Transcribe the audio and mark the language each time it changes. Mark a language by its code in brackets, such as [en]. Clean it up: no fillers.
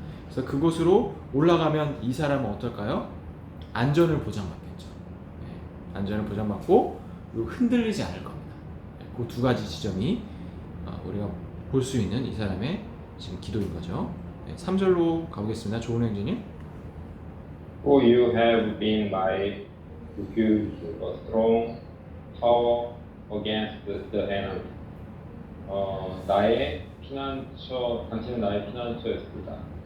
[ko] 그래서 그곳으로 올라가면 이 사람은 어떨까요? 안전을 보장받겠죠. 네, 안전을 보장받고 그리고 흔들리지 않을 겁니다. 네, 그 두 가지 지점이 우리가 볼 수 있는 이 사람의 지금 기도인 거죠. 네, 3절로 가보겠습니다. 좋은 행진님. [en] For you have been my refuge, a strong tower against the enemy. [ko] 나의 피난처, 당신은 나의 피난처였습니다.